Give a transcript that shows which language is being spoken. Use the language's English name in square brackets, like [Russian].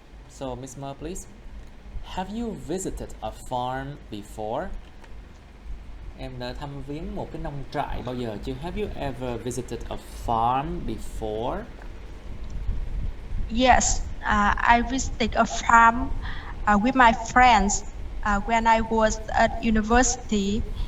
[English] So Miss Mer, please. Have you visited a farm before? [Vietnamese] Em đã thăm viếng một cái nông trại bao giờ chưa? [English] Have you ever visited a farm before? Yes, I visited a farm with my friends when I was at university.